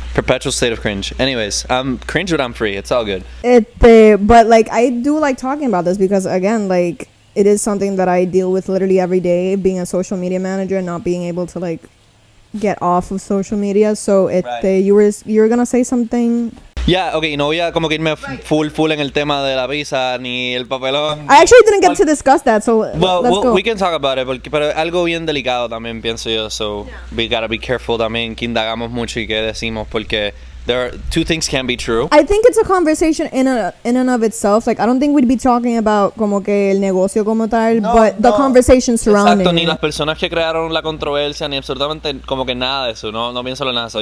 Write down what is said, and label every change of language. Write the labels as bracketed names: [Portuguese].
[English] perpetual state of cringe. Anyways, I'm cringe, but I'm free. It's all good. But like, I do like talking about this because, again, like, it is something that I deal with literally every day, being a social media manager and not being able to like get off of social media. So you were gonna say something. [Spanish] Yeah, okay, no voy a como que irme full en el tema de la pizza ni el papelón. [English] I actually didn't get to discuss that, so let's go. We can talk about it, [Spanish] pero algo bien delicado también pienso yo, [English] so we gotta be careful [Spanish] también que indagamos mucho y que decimos, porque [English] there are two things can be true. I think it's a conversation in and of itself. Like, I don't think we'd be talking about [Spanish] como que el negocio como tal, [English] but the conversation surrounding. [Spanish] Exacto, ni las personas que crearon la controversia, ni absolutamente como que nada de eso, no pienso en nada de eso.